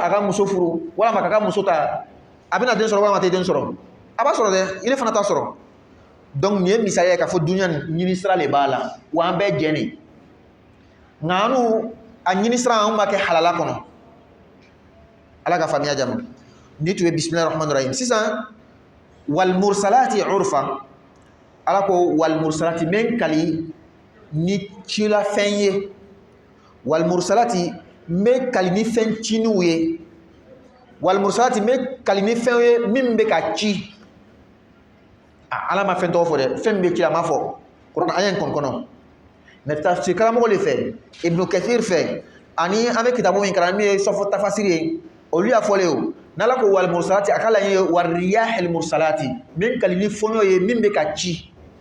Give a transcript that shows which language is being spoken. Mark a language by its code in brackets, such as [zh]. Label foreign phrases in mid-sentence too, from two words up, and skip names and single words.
[bm] a ka muso furu walama k'a ka muso ta a bɛna den sɔrɔ walama a tɛ den sɔrɔ a b'a sɔrɔ dɛ ile fana t'a sɔrɔ donc nin ye misaliya ye k'a fɔ dunuya ɲini sira le b'a la wa an bɛɛ jɛn de nka anu a ɲini sira an b'a kɛ halala kɔnɔ ala ka faamuya jama ni tun ye [ar] بسم الله الرحمن الرحيم [bm] sisan [ar] والمرسلات عرفا [bm] ala ko [ar] والمرسلات [bm] men kali ni cila fɛn ye [ar] والمرسلات [bm] me kali ni fɛn ciniw ye [ar] والمرسلات [bm] me kali ni fɛn ye min bɛ ka ci ala ma fɛn tɔgɔ fɔ dɛ fɛn min bɛ ci a ma fɔ kuranɛ aya in kɔnɔ mais tafsir karamɔgɔ le fɛ ibnu kathir fɛ ani an bɛ kitabu min kalan min ye sɔfɔ tafasiri ye olu y'a fɔlen o n'ala ko [ar] والمرسلات [bm] a ka laɲini ye [ar] والرياح المرسلات [bm] min kali ni fɔɲɔ ye min bɛ ka ci